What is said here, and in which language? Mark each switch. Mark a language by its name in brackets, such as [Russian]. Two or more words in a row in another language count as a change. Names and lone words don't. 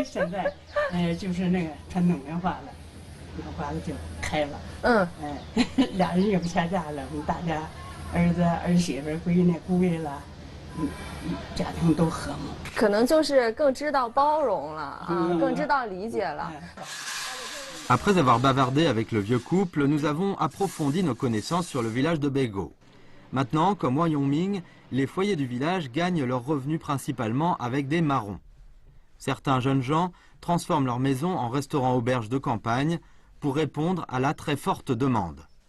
[Chinese] 现在，就是那个传统文化了，脑瓜子就开了。俩人也不掐架了，我们大家儿子儿媳妇闺女姑爷了，家庭都和睦。可能就是更知道包容了啊，更知道理解了。 [French] Après avoir bavardé avec le vieux couple, nous avons approfondi nos connaissances sur le village de Bego. Maintenant, comme Wyoming, les foyers du village gagnent leurs revenus principalement avec des marrons. Certains jeunes gens transforment leur maison en restaurant-auberge de campagne pour répondre à la très forte demande.